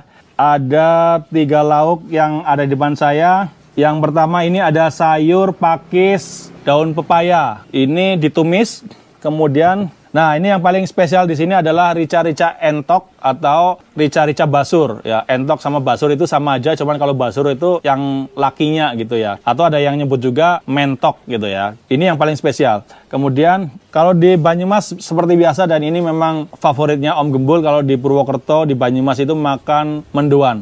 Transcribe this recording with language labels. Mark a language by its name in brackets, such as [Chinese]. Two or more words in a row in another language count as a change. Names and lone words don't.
[Indonesian] Ada 3 lauk yang ada di depan saya. Yang pertama ini ada sayur pakis daun pepaya. Ini ditumis, kemudian, nah ini yang paling spesial di sini adalah rica-rica entok atau rica-rica basur. Ya, entok sama basur itu sama aja, cuman kalau basur itu yang lakinya gitu ya. Atau ada yang nyebut juga mentok gitu ya. Ini yang paling spesial. Kemudian kalau di Banyumas seperti biasa, dan ini memang favoritnya Om Gembul, kalau di Purwokerto, di Banyumas itu makan mendoan.